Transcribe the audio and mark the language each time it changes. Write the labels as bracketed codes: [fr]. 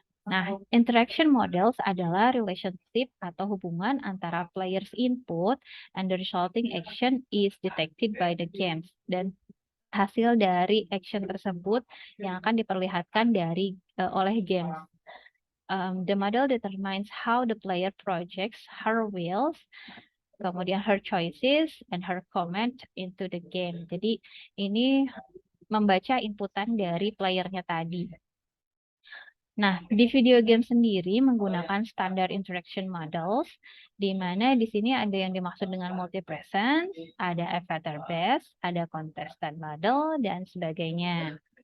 [id] Nah, [en] interaction models [id] adalah [en] relationship [id] atau hubungan antara [en] players input and the resulting action is detected by the games. [id] Dan hasil dari action tersebut yang akan diperlihatkan oleh games. [en] The model determines how the player projects her wills, [id] kemudian [en] her choices, and her comment into the game. [id] Jadi ini membaca inputan dari playernya tadi. Nah, di video game sendiri menggunakan standar interaction models, di mana di sini ada yang dimaksud dengan multi-presence, ada avatar based, ada contestant model, dan sebagainya.